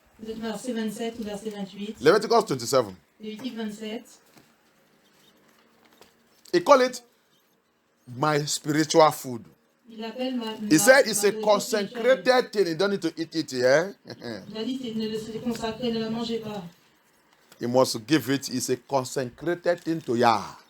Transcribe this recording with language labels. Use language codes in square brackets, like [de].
[fr] Peut-être verset 27 ou verset 28. [en] Leviticus 27. [fr] Lévitique 27. [en] He call it my spiritual food. [fr] Il appelle [en] He said it's a [fr] nourriture [en] consecrated thing. You don't need to eat it, yeah? [fr] spirituelle. Il a dit c'est consacré, ne le mangez pas. [en] You must give it. It's a consecrated thing to Yah.